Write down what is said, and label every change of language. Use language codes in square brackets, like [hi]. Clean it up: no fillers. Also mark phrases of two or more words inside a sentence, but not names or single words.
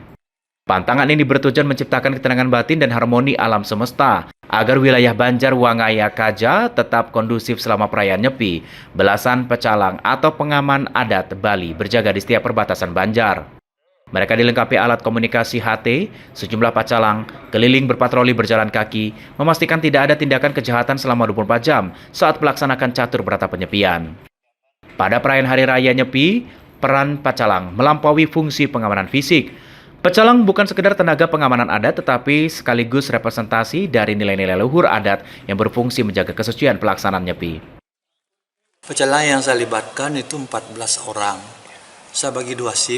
[id] Pantangan ini bertujuan menciptakan ketenangan batin dan harmoni alam semesta, agar wilayah Banjar Wangaya Kaja tetap kondusif selama perayaan Nyepi. Belasan pecalang atau pengaman adat Bali berjaga di setiap perbatasan Banjar. Mereka dilengkapi alat komunikasi HT, sejumlah pacalang, keliling berpatroli berjalan kaki, memastikan tidak ada tindakan kejahatan selama 24 jam saat melaksanakan catur berata penyepian. Pada perayaan Hari Raya Nyepi, peran pacalang melampaui fungsi pengamanan fisik. Pecalang bukan sekedar tenaga pengamanan adat, tetapi sekaligus representasi dari nilai-nilai leluhur adat yang berfungsi menjaga kesucian pelaksanaan Nyepi. Pecalang yang saya libatkan itu 14 orang. Saya bagi 2 shift.